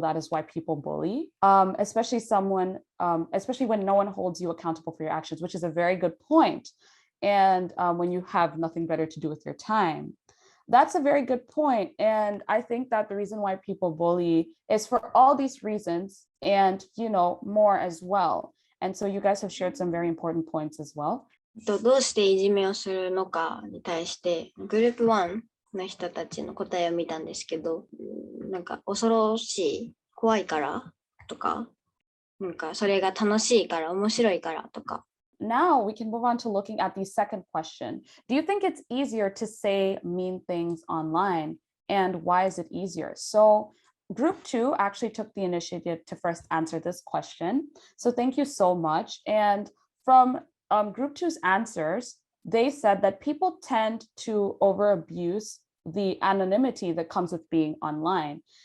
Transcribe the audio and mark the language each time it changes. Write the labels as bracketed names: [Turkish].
[English] That is why people bully, especially when no one holds you accountable for your actions, which is a very good point. And when you have nothing better to do with your time. That's a very good point. And I think that the reason why people bully is for all these reasons and, more as well. And so you guys have shared some very important points as well. [Japanese] どうしていじめをするのかに対してグループ1の人たちの答えを見たんですけど、なんか恐ろしい、怖いからとか、なんかそれが楽しいから面白いからとか。 [English] Now we can move on to looking at the second question. Do you think it's easier to say mean things online? And why is it easier? So Group 2 actually took the initiative to first answer this question. So thank you so much. And from Group 2's answers, they said that people tend to over-abuse the anonymity that comes with being online.